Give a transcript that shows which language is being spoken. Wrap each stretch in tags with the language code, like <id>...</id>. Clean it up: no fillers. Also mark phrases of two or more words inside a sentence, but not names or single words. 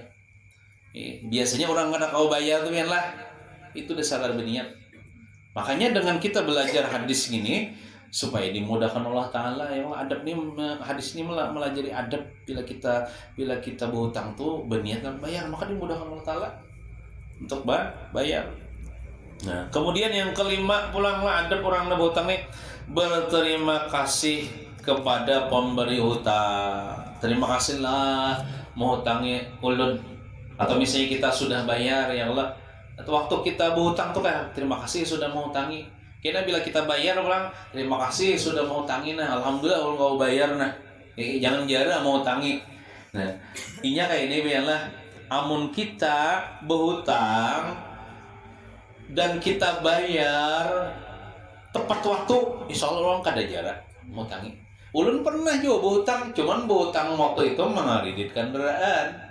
<bjn>Biasanya orang kada kau bayar tuh lah, itu dasar berniat.</bjn> <id>Makanya dengan kita belajar hadis ini supaya dimudahkan Allah Taala ya Allah, adab ini hadis ini melajari adab bila kita berhutang tuh berniat dan bayar maka dimudahkan Allah Taala untuk bayar. Nah, kemudian yang kelima pulanglah adab orang berhutang nih berterima kasih kepada pemberi hutang. Terima kasihlah menghutangi ulun. Atau misalnya kita sudah bayar ya Allah, atau waktu kita berhutang tuh kan terima kasih sudah menghutangi. Kira bila kita bayar orang terima kasih sudah menghutangi nah,</id> <bjn>alhamdulillah ulun kau bayar nah. Jangan jara menghutangi. Nah, inya kayak ini biarlah amun kita berhutang dan kita bayar tepat waktu,</bjn> <ar>إن شاء الله</ar> <bjn>orang kada jarak menghutangi.</bjn> <id>Ulun pernah juga berhutang, cuman berhutang waktu itu mengaridit kendaraan.</id>